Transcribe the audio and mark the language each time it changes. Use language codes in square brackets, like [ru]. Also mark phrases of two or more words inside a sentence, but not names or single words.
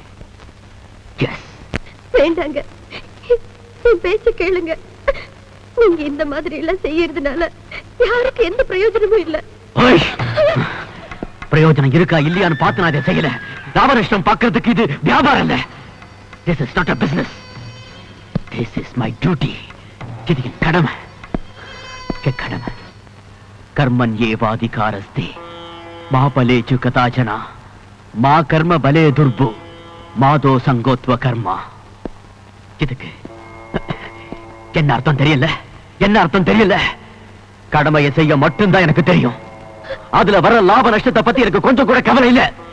[ta] வேண்டாங்க, என் பேச்ச கேளுங்க. நீங்க இந்த மாதிரி எல்லாம் செய்யறதுனால யாருக்கு எந்த பிரயோஜனமும் இல்ல. பிரயோஜனம் இருக்கா இல்லையான்னு பார்த்து நான் இதை செய்யல. லாபநஷ்டம் பார்க்கறதுக்கு இது வியாபாரம் இல்ல. [en] This is not a business. This is my duty. [ta] இது என் கடமை. முக்கிய கடமை [sa] ಕರ್ಮಣ್ಯೇವಾಧಿಕಾರಸ್ತೆ ಮಾ ಫಲೇಚು ಕಥಾಚನ मा कर्म फले तुर्भु मातो सङ्गोत्व कर्मा. [ta] இதுக்கு என்ன அர்த்தம் தெரியல, என்ன அர்த்தம் தெரியல. கடமையை செய்ய மட்டும்தான் எனக்கு தெரியும். அதுல வர லாப நஷ்டத்தை பத்தி எனக்கு கொஞ்சம் கூட கவலை இல்ல.